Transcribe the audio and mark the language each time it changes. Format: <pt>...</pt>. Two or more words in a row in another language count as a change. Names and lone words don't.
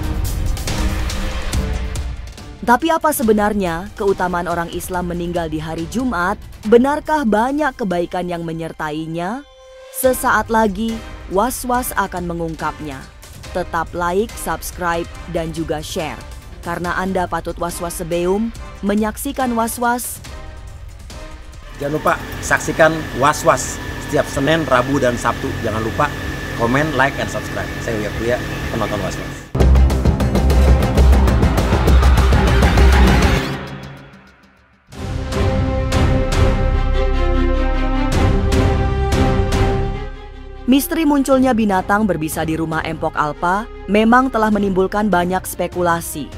<id>Tapi apa sebenarnya keutamaan orang Islam meninggal di hari Jumat? Benarkah banyak kebaikan yang menyertainya? Sesaat lagi, Was-Was akan mengungkapnya. Tetap</id> <en>like, subscribe,</en> <id>dan juga share. Karena Anda patut was-was sebeum menyaksikan Was-Was. Jangan lupa saksikan Was-Was setiap Senin, Rabu, dan Sabtu. Jangan lupa komen,</id> <en>like, and subscribe.</en> <id>Saya Uya Kuya, penonton Was-Was. Misteri munculnya binatang berbisa di rumah Empok Alpa memang telah menimbulkan banyak spekulasi.</id>